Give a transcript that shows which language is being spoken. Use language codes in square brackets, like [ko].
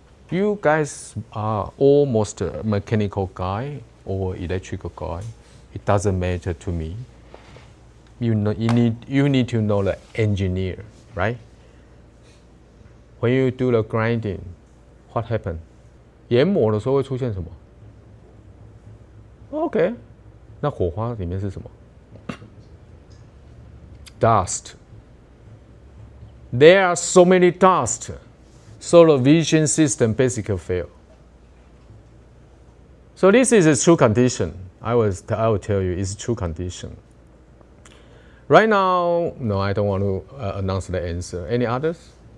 [en] You guys are almost a mechanical guy or electrical guy. It doesn't matter to me. You need to know the engineer, right? When you do the grinding, what happened? [zh] 研磨的时候会出现什么 ？OK， 那火花里面是什么 ？ [en] Dust. There are so many dust, so the vision system basically fail. So this is a true condition. I will tell you, it's a true condition. Right now, no, I don't want to announce the answer. Any others?